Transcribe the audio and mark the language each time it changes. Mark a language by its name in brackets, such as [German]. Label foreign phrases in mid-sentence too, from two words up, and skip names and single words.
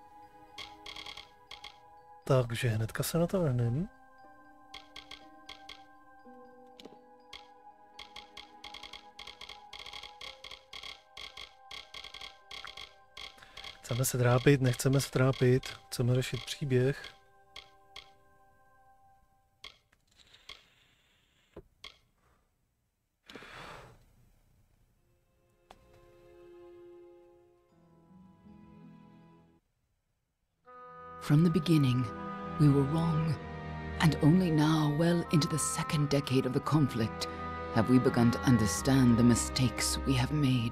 [Czech] Takže hnedka se na to vrhneme. Chceme se trápit, nechceme se trápit, chceme řešit příběh. [English] From the beginning, we were wrong, and only now, well into the second decade of the conflict, have we begun to understand the mistakes we have made.